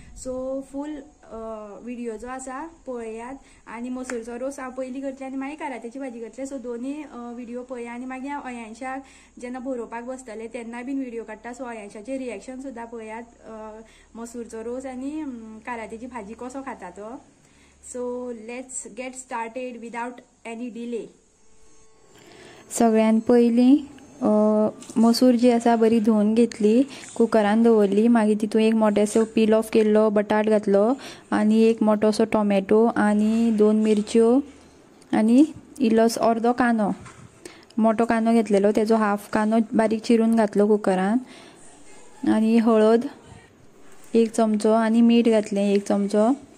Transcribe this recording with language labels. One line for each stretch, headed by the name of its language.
Goan Konkani: So फूल video जो आसा पळयात। आनी मसूरचो रोस हांव पयलीं करतलें आनी मागीर कारात्याची भाजी करतलें। सो दोनूय व्हिडिओ पळया आनी मागीर हांव अयांशाक जेन्ना बरोवपाक बसतलें तेन्ना बीन व्हिडिओ काडटा। सो अयांशाचें रिएक्शन सुद्दां पळयात मसूरचो रोस आनी कारात्याची भाजी कसो खाता तो।
English: So let's get started without any delay.
Goan Konkani: सगळ्यान पयलीं मसूर जी आसा बरी धुवन घेतली, कुकरान दवरली, मागीर तितून एक मोठोसो पील ऑफ केल्लो बटाट घातलो आनी एक मोठोसो टोमॅटो आनी 2 मिरच्यो आनी इल्लोसो अर्दो कांदो, मोठो कांदो घेतलेलो तेजो हाफ कांदो बारीक चिरून घातलो कुकरान, आनी हळद 1 चमचो आनी मीठ घातलें 1 चमचो।